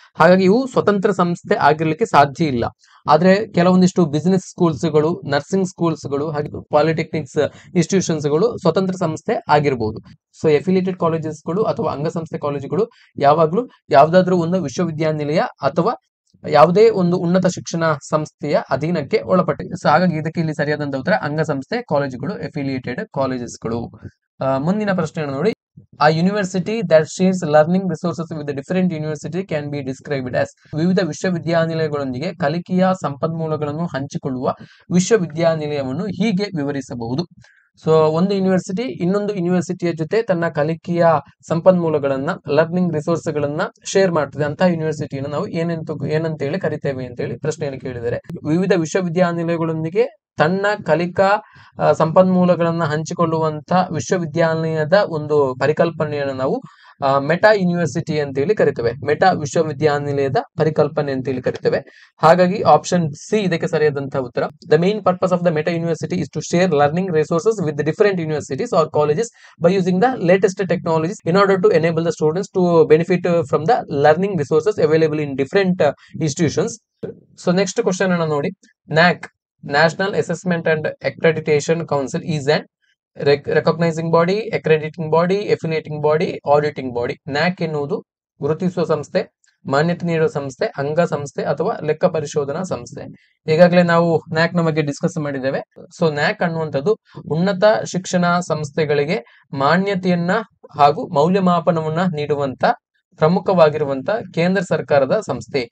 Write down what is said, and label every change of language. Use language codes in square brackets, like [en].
[kn] ಹಾಗಾಗಿ ಇವು ಸ್ವತಂತ್ರ ಸಂಸ್ಥೆ ಆಗಿರ್ಲಿಕ್ಕೆ ಸಾಧ್ಯ ಇಲ್ಲ. ಆದ್ರೆ ಕೆಲವೊಂದಿಷ್ಟು ಬಿಸಿನೆಸ್ ಸ್ಕೂಲ್ಸ್ಗಳು, ನರ್ಸಿಂಗ್ ಸ್ಕೂಲ್ಸ್ಗಳು ಹಾಗೆ ಪಾಲಿಟೆಕ್ನಿಕ್ಸ್ ಇನ್ಸ್ಟಿಟ್ಯೂಷನ್ಸ್ಗಳು ಸ್ವತಂತ್ರ ಸಂಸ್ಥೆ ಆಗಿರಬಹುದು. ಸೊ ಎಫಿಲಿಯೇಟೆಡ್ ಕಾಲೇಜಸ್ಗಳು ಅಥವಾ ಅಂಗಸಂಸ್ಥೆ ಕಾಲೇಜುಗಳು ಯಾವಾಗ್ಲೂ ಯಾವ್ದಾದ್ರೂ ಒಂದು ವಿಶ್ವವಿದ್ಯಾನಿಲಯ ಅಥವಾ ಯಾವುದೇ ಒಂದು ಉನ್ನತ ಶಿಕ್ಷಣ ಸಂಸ್ಥೆಯ ಅಧೀನಕ್ಕೆ ಒಳಪಟ್ಟಿದೆ. ಸೊ ಹಾಗಾಗಿ ಇದಕ್ಕೆ ಇಲ್ಲಿ ಸರಿಯಾದಂತ ಉತ್ತರ ಅಂಗಸಂಸ್ಥೆ ಕಾಲೇಜುಗಳು, ಎಫಿಲಿಯೇಟೆಡ್ ಕಾಲೇಜಸ್ಗಳು. ಮುಂದಿನ ಪ್ರಶ್ನೆಯನ್ನು ನೋಡಿ, [en] a university that shares learning resources with the different university can be described as. [kn] ವಿವಿಧ ವಿಶ್ವವಿದ್ಯಾನಿಲಯಗಳೊಂದಿಗೆ ಕಲಿಕೆಯ ಸಂಪನ್ಮೂಲಗಳನ್ನು ಹಂಚಿಕೊಳ್ಳುವ ವಿಶ್ವವಿದ್ಯಾನಿಲಯವನ್ನು ಹೀಗೆ ವಿವರಿಸಬಹುದು. ಸೊ ಒಂದು ಯೂನಿವರ್ಸಿಟಿ ಇನ್ನೊಂದು ಯೂನಿವರ್ಸಿಟಿಯ ಜೊತೆ ತನ್ನ ಕಲಿಕೆಯ ಸಂಪನ್ಮೂಲಗಳನ್ನ, ಲರ್ನಿಂಗ್ ರಿಸೋರ್ಸ್ ಗಳನ್ನ ಶೇರ್ ಮಾಡ್ತದೆ. ಅಂತ ಯೂನಿವರ್ಸಿಟಿಯನ್ನು ನಾವು ಏನಂತ ಹೇಳಿ ಕರಿತೇವೆ ಅಂತ ಹೇಳಿ ಪ್ರಶ್ನೆಯನ್ನು ಕೇಳಿದರೆ, ವಿವಿಧ ವಿಶ್ವವಿದ್ಯಾನಿಲಯಗಳೊಂದಿಗೆ ತನ್ನ ಕಲಿಕಾ ಸಂಪನ್ಮೂಲಗಳನ್ನ ಹಂಚಿಕೊಳ್ಳುವಂತ ವಿಶ್ವವಿದ್ಯಾಲಯದ ಒಂದು ಪರಿಕಲ್ಪನೆಯನ್ನು ನಾವು ಮೆಟಾ ಯೂನಿವರ್ಸಿಟಿ ಅಂತೇಳಿ ಕರಿತೇವೆ. ಮೆಟಾ ವಿಶ್ವವಿದ್ಯಾನಿಲಯದ ಪರಿಕಲ್ಪನೆ ಅಂತೇಳಿ ಕರಿತೇವೆ. ಹಾಗಾಗಿ ಆಪ್ಷನ್ ಸಿ ಇದಕ್ಕೆ ಸರಿಯಾದಂತಹ ಉತ್ತರ. [en] The main purpose of the meta university is to share learning resources with different universities or colleges by using the latest technologies in order to enable the students to benefit from the learning resources available in different institutions. So next question [kn] ಅನ್ನು ನೋಡಿ. [en] NAAC, National Assessment and Accreditation Council, is an recognizing body, accrediting body, affiliating body, auditing body. [kn] NAAC ಎನ್ನುವುದು ಗುರುತಿಸುವ ಸಂಸ್ಥೆ, ಮಾನ್ಯತೆ ನೀಡುವ ಸಂಸ್ಥೆ, ಅಂಗ ಸಂಸ್ಥೆ ಅಥವಾ ಲೆಕ್ಕ ಪರಿಶೋಧನಾ ಸಂಸ್ಥೆ. ಈಗಾಗಲೇ ನಾವು ನ್ಯಾಕ್ ನ ಬಗ್ಗೆ ಡಿಸ್ಕಸ್ ಮಾಡಿದ್ದೇವೆ. ಸೊ ನ್ಯಾಕ್ ಅನ್ನುವಂಥದ್ದು ಉನ್ನತ ಶಿಕ್ಷಣ ಸಂಸ್ಥೆಗಳಿಗೆ ಮಾನ್ಯತೆಯನ್ನ ಹಾಗೂ ಮೌಲ್ಯಮಾಪನವನ್ನ ನೀಡುವಂತ ಪ್ರಮುಖವಾಗಿರುವಂತ ಕೇಂದ್ರ ಸರ್ಕಾರದ ಸಂಸ್ಥೆ.